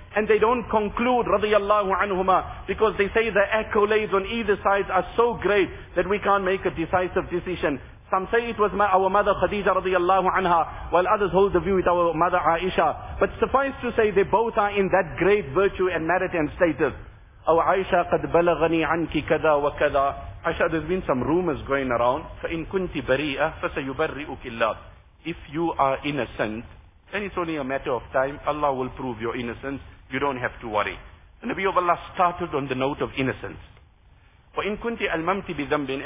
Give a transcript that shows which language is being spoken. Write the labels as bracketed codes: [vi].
[en] And they don't conclude, radiyallahu anhuma, because they say the accolades on either side are so great that we can't make a decisive decision. Some say it was our mother Khadija radiyallahu anha, while others hold the view with our mother Aisha. But suffice to say, they both are in that great virtue and merit and status. [ar] Oh, Aisha, قَدْ بَلَغَنِي عَنْكِ كَذَا وَكَذَا. [en] Aisha, there's been some rumors going around. [ar] فَإِنْ كُنْتِ بَرِيئَ فَسَيُبَرِّئُكِ اللَّهِ. [en] If you are innocent, then it's only a matter of time. Allah will prove your innocence. You don't have to worry. The Nabi of Allah started on the note of innocence. [ar] فَإِنْ كُنْتِ أَلْمَمْتِ بِذَنْبٍ.